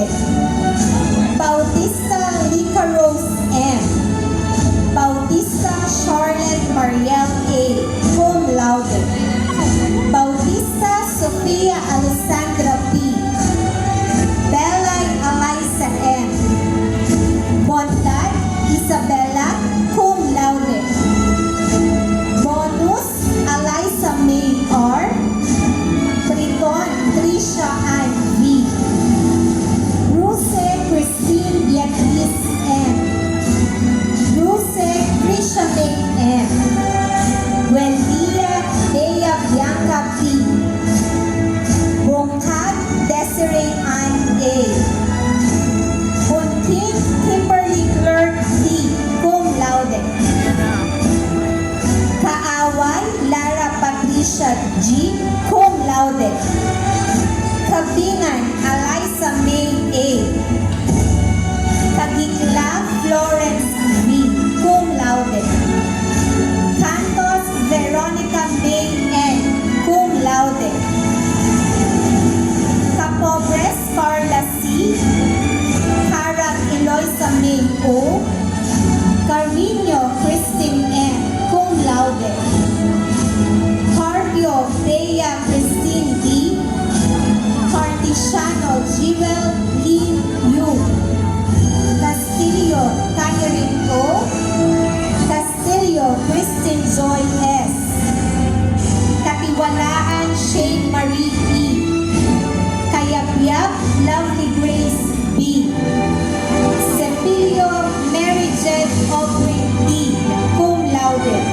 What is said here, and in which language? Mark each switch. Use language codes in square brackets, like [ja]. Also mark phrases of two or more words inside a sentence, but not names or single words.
[la] Bautista Lica Rose M, Bautista Charlotte Mariel A, cum laude. Bautista Sofia Alessandra P, Belay Eliza M, Bondad Isabella, cum laude. Bonus Eliza May R, Triton Trisha Ann V, Ruse Christine Beatriz M, Ruse Trisha May M, Wendia Bea Bianca P, Bongkag Desiree Ann A, Buntin Kimberly Clark D, cum laude. Kaaway Lara Patricia G, cum laude. Kabingan Eliza May A, Kagikla Florence V, cum laude. Cantos Veronica May N, cum laude. Capobres Carla C, Harag Eloisa May O, Carminio Christine M, cum laude. Carpio Bea Christine D, Cartisiano Jewel Lin Yu, Castillo Catherine O, Castillo Christine Joy S, Katiwalaan Shane Marie E, Kayabyab Lovely Grace B, Cepilio Mary Jane Aubrey D, cum laude.